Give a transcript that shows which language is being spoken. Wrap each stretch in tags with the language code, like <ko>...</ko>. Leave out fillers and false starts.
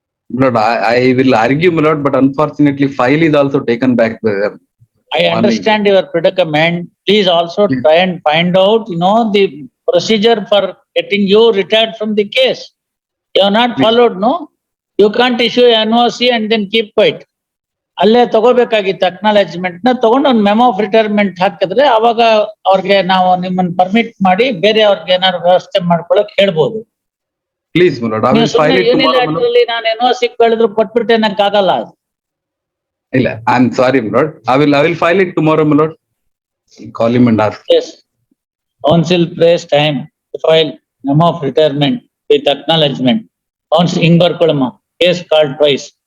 <en>Lord, I will argue, my lord, but unfortunately, file is also taken back. I understand your predicament. Please also try and find out, the procedure for getting you retired from the case. You have not followed, no? You can't issue NOC and then keep quiet.</en> <kn>ಅಲ್ಲೇ ತಗೋಬೇಕಾಗಿತ್ತು acknowledgement ನ. ತಗೊಂಡು ಒಂದು memo of retirement ಹಾಕಿದ್ರೆ ಅವಾಗ ಅವ್ರಿಗೆ ನಾವು ನಿಮ್ಮನ್ನ permit ಮಾಡಿ ಬೇರೆ ಅವ್ರಿಗೆ ಏನಾದ್ರು ವ್ಯವಸ್ಥೆ ಮಾಡ್ಕೊಳಕ್ ಹೇಳ್ಬೋದು.</kn> <en>Please, my lord, I will file it tomorrow.</en> <kn>ನಾನು NOC ಕೇಳಿದ್ರು ಕೊಟ್ಬಿಟ್ಟೆ ನಂಗೆ ಆಗಲ್ಲ ಅದು.</kn> <en>ಇಲ್ಲ, I am sorry, my lord. I will file it tomorrow, my lord. Call him and ask. Yes. Counsel prays time to file memo of retirement with acknowledgement. Counsel Ingvarkulama, case called twice.</en>